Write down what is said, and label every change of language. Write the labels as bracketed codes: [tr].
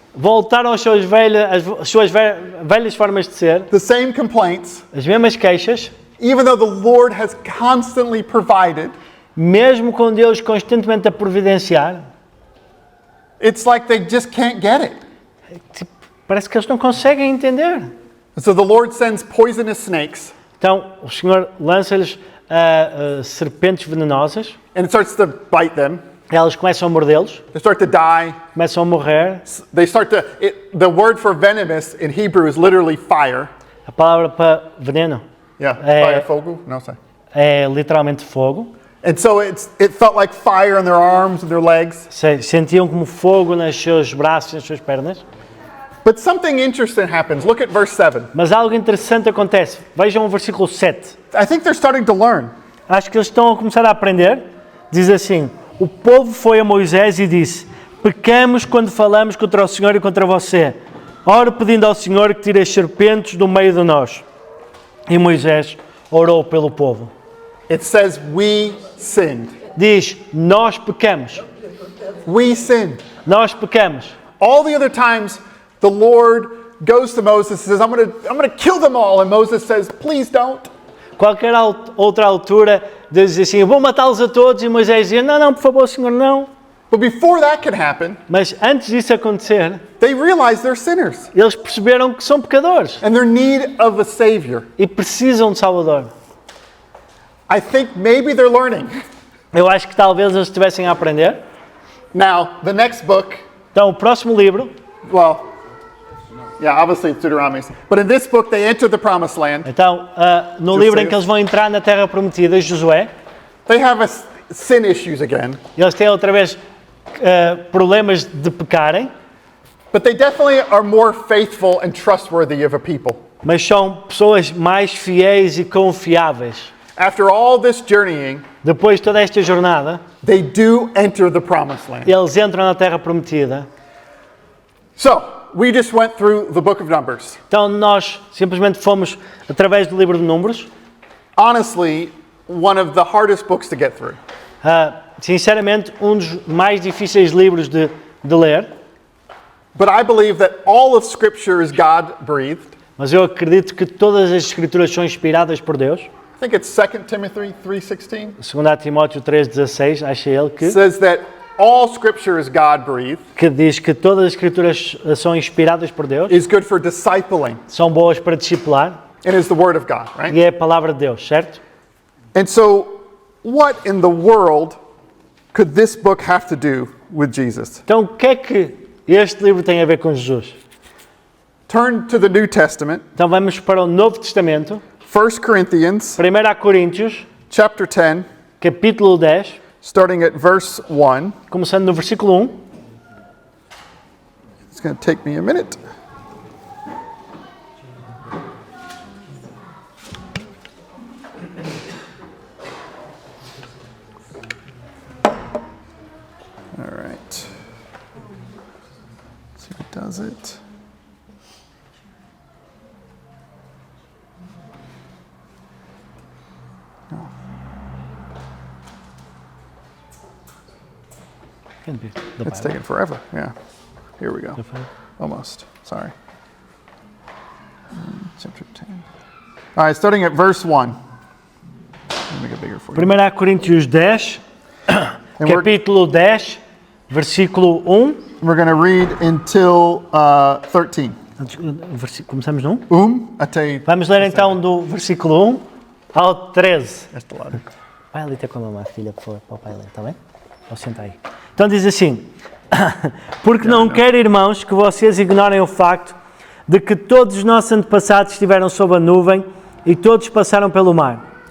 [pt] Voltaram às suas velhas formas de ser, [en] the same complaints, [pt] as mesmas queixas, [en] even though the Lord has constantly provided. [pt] mesmo com Deus constantemente a providenciar. [en] It's like they just can't get it. [pt] Tipo, parece que eles não conseguem entender. [en] And so the Lord sends poisonous snakes, [pt] Então o Senhor lança-lhes serpentes venenosas, [en] and it starts to bite them. [pt] elas começam a mordê-los, [en] They start to die. [pt] começam a morrer. [en] They start to, the word for venomous in Hebrew is literally fire. [pt] A palavra para veneno [en] Yeah, fire, fogo? No, sorry. [pt] é literalmente fogo. [en] And so it felt like fire in their arms and their legs. [pt] Sentiam como fogo nos seus braços e nas suas pernas. [en] But something interesting happens. Look at verse 7. [pt] Mas algo interessante acontece. Vejam o versículo 7. [en] I think they're starting to learn. [pt] Acho que eles estão a começar a aprender. Diz assim: O povo foi a Moisés e disse: Pecamos quando falamos contra o Senhor e contra você. Oro pedindo ao Senhor que tire as serpentes do meio de nós. E Moisés orou pelo povo. [en] It says, we sinned. [pt] Diz: Nós pecamos. [en] We sinned. [pt] Nós pecamos. [en] All the other times, the Lord goes to Moses and says, I'm going to kill them all. And Moses says, please don't. [pt] Qualquer outra altura, Deus diz assim: Eu vou matá-los a todos. E Moisés dizia: Não, por favor, Senhor, não. [en] But before that could happen, [pt] Mas antes disso acontecer, [en] they realize they're sinners [pt] eles perceberam que são pecadores [en] and they're in need of a Savior. [pt] e precisam de Salvador. [en] I think maybe they're learning. [pt] Eu acho que talvez eles estivessem a aprender. [en] Now, the next book, [pt] Então, o próximo livro, [en] well, yeah, obviously it's Deuteronomy. But in this book, they enter the promised land. [pt] então, no livro em que eles vão entrar na Terra Prometida, Josué, [en] They have sin issues again. [pt] eles têm outra vez problemas de pecarem, [en] But they definitely are more faithful and trustworthy of a people. [pt] mas são pessoas mais fiéis e confiáveis. [en] After all this journeying, [pt] Depois de toda esta jornada, [en] they do enter the promised land. [pt] eles entram na Terra Prometida. [en] So, we just went through the book of Numbers. [pt] Então nós simplesmente fomos através do livro de Números. [en] Honestly, one of the hardest books to get through. [pt] Sinceramente, um dos mais difíceis livros de ler, [en] But I believe that all of Scripture is God-breathed. [pt] mas eu acredito que todas as escrituras são inspiradas por Deus. [en] I think it's 2 Timothy 3:16. [pt] 2 Timóteo 3,16, acha ele que [en] Says that all Scripture is God-breathed, [pt] diz que todas as escrituras são inspiradas por Deus, [en] is good for discipling, [pt] são boas para discipular [en] and is the Word of God, right? [pt] e é a palavra de Deus, certo? [en] And so, what in the world could this book have to do with Jesus? [pt] Então, o que é que este livro tem a ver com Jesus? [en] Turn to the New Testament, [pt] Então vamos para o Novo Testamento, [en] 1 Corinthians [pt] 1 Coríntios, [en] chapter 10, [pt] capítulo 10, [en] starting at verse 1. [pt] começando no versículo 1. [en] It's going to take me a minute. All right. Let's see if it does it. It's taking forever. Yeah. Here we go. Almost. Sorry. Chapter 10. All right, starting at verse 1. Let me make it bigger for you. [pt] 1 Coríntios 10, [en] And we're, [pt] capítulo 10, versículo 1. [en] we're going to read until 13. [pt] Começamos no 1? Até. Vamos ler então do versículo 1 ao 13. Este lado. Vai ali ter com a mamãe, filha, por favor, para o pai ler, está bem? Ou senta aí. Então diz assim: porque não quero, irmãos, que vocês ignorem o facto de que todos os nossos antepassados estiveram sob a nuvem e todos passaram pelo mar.